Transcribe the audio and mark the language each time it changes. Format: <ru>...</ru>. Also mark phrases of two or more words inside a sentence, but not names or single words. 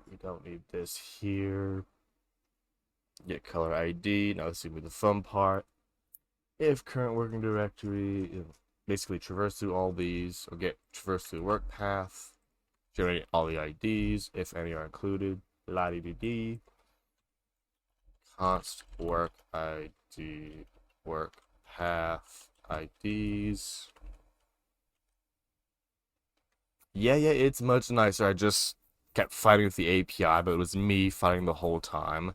<en>We don't need this here. Get color ID. Now this is gonna be the fun part. If current working directory, basically traverse through all these, or get traverse through work path, generate all the IDs, if any are included. La di di di. Const work ID, work path IDs. Yeah, it's much nicer. I just kept fighting with the API, but it was me fighting the whole time.</en>